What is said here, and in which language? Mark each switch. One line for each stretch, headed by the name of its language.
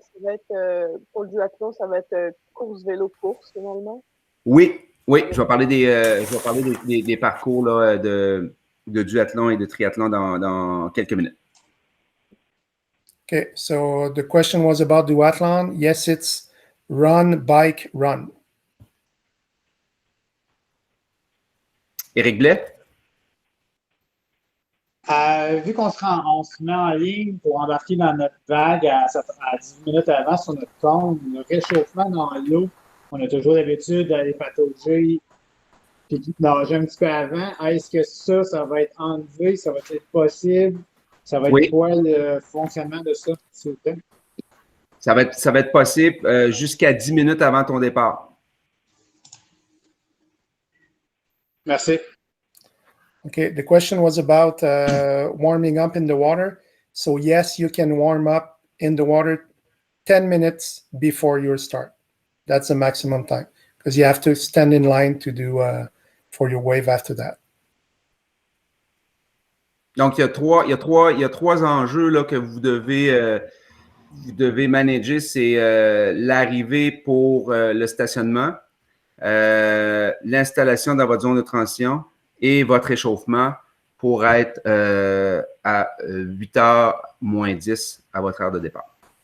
French: Ça va être, pour le duathlon, ça va être course, vélo, course, finalement? Oui, je vais parler des parcours là, de duathlon et de triathlon dans quelques minutes.
English: Okay, so the question was about duathlon. Yes, it's run, bike, run.
French: Éric Blais? Vu qu'on on se met en ligne pour embarquer dans notre vague à 10 minutes avant sur notre compte, le réchauffement dans l'eau, on a toujours l'habitude d'aller patauger et nager un petit peu avant. Est-ce que ça va être enlevé? Ça va être possible? Ça va être quoi le fonctionnement de ça, s'il vous plaît? Ça va être possible jusqu'à 10 minutes avant ton départ. Merci.
English: Okay, the question was about warming up in the water. So yes, you can warm up in the water 10 minutes before your start. That's the maximum time because you have to stand in line to do for your wave after that.
French: Donc, il y a trois enjeux là, que vous devez manager. C'est l'arrivée pour le stationnement, l'installation dans votre zone de transition et votre échauffement pour être à 8h moins 10 à votre heure de départ.